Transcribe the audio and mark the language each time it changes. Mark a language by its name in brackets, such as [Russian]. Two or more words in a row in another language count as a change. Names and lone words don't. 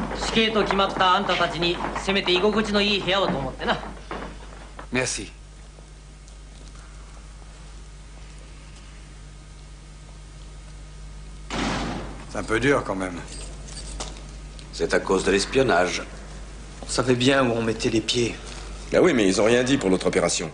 [Japanese] 死刑と決まったあんたたちにせめて居心地のいい部屋をと思ってな。 [French] Merci. C'est un peu dur quand même. C'est à cause de l'espionnage. On savait bien où on mettait les pieds. Ah oui, mais ils ont rien dit pour notre opération.